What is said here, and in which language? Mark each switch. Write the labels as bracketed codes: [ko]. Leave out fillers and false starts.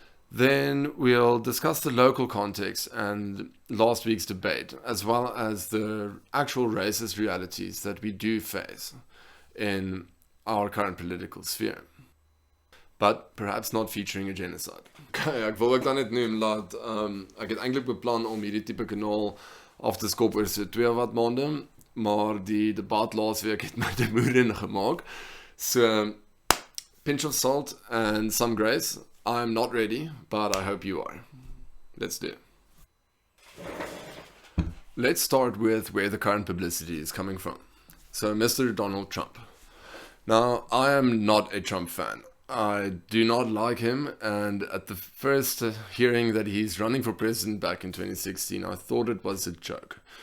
[en] Then we'll discuss the local context and last week's debate, as well as the actual racist realities that we do face in our current political sphere. But perhaps not featuring a genocide. [af] Okay, ek wil ook dan net noem dat ek het eintlik beplan om hierdie tipe kanaal af te skop oor so 2 wat maande, maar die debat laasweek het my te moede gemaak. [en] So, pinch of salt and some grace. I'm not ready, but I hope you are. Let's do it. Let's start with where the current publicity is coming from. So, Mr. Donald Trump. Now, I am not a Trump fan. I do not like him, and at the first hearing that he's running for president back in 2016, I thought it was a joke.